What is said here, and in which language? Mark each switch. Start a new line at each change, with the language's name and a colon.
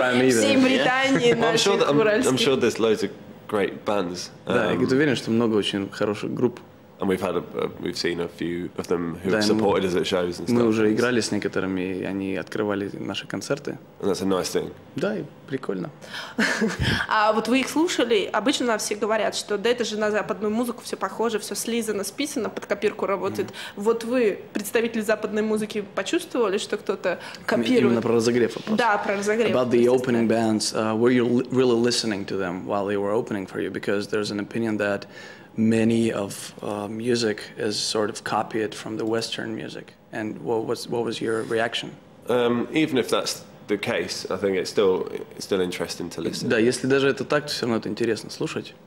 Russian: Всей Британии наших уральских.
English: I'm sure there's loads of great bands.
Russian: Да, я уверен, что много очень хороших групп.
English: And we've seen a few of them who have supported us at shows and stuff.
Russian: Мы уже играли с некоторыми, и они открывали наши концерты.
English: And that's a nice thing.
Russian: Да, и прикольно. А вот вы их слушали? Обычно нам все говорят, что да это же на западную музыку все похоже, все слизано, списано, под копирку работает. Вот вы, представители западной музыки, почувствовали, что кто-то копирует? Именно про разогрев вопрос. Да, про разогрев.
English: About the opening bands, were you really listening to them while they were opening for you? Because there's an opinion that many of music is sort of copied from the Western music. And what was your reaction? Even if that's the case, I think it's still interesting to listen.
Russian: Да, если даже это так, то все равно это интересно слушать.